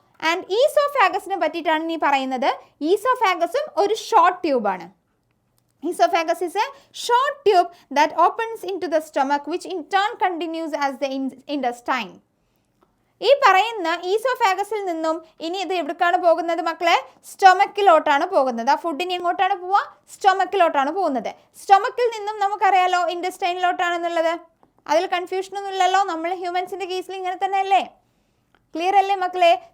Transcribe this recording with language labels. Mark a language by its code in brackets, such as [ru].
[ml] And ഈസോഫാഗസിനെ പറ്റിയിട്ടാണ് ഇനി പറയുന്നത്. ഈസോഫാഗസും ഒരു short ട്യൂബാണ്. [en] Esophagus is a short tube that opens into the stomach which in turn continues as the intestine. [ml] ഈ പറയുന്ന ഈസോഫാഗസിൽ നിന്നും ഇനി ഇത് എവിടേക്കാണ് പോകുന്നത് മക്കളെ? സ്റ്റൊമക്കിലോട്ടാണ് പോകുന്നത്. ആ ഫുഡിന് എങ്ങോട്ടാണ് പോവുക? സ്റ്റൊമക്കിലോട്ടാണ് പോകുന്നത്. സ്റ്റൊമക്കിൽ നിന്നും നമുക്കറിയാലോ ഇൻഡസ്റ്റൈനിലോട്ടാണെന്നുള്ളത്. അതിൽ കൺഫ്യൂഷനൊന്നും ഇല്ലല്ലോ. നമ്മൾ ഹ്യൂമൻസിൻ്റെ കേസിൽ ഇങ്ങനെ തന്നെ അല്ലേ? ക്ലിയർ അല്ലേ മക്കളെ?